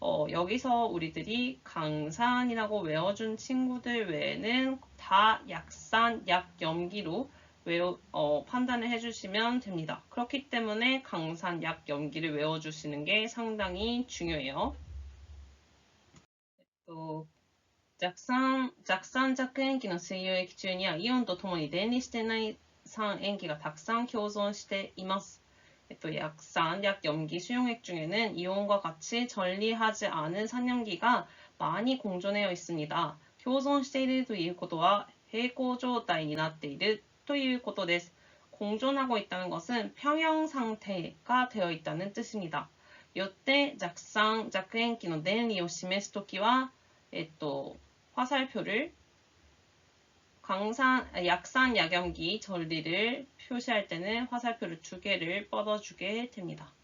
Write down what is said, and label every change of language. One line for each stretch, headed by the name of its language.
Korean: 여기서 우리들이 강산이라고 외워준 친구들 외에는 다 약산, 약염기로 판단을 해주시면 됩니다. 그렇기 때문에 강산, 약염기를 외워주시는 게 상당히 중요해요.
Japanese: 弱弱塩基の水溶液中にはイオンとともに電離してない酸塩基がたくさん共存しています。
Korean: 약산, 약염기 수용액 중에는 이온과 같이 전리하지 않은 산염기가 많이 공존되어 있습니다.
Japanese: 共存しているということは平行状態になっているということです.
Korean: 공존하고 있다는 것은 평형 상태가 되어 있다는 뜻입니다.
Japanese: よって弱酸、弱塩基の電離を示すときは
Korean: 화살표를 약산, 약염기 전리를 표시할 때는 화살표를 2개를 뻗어주게 됩니다.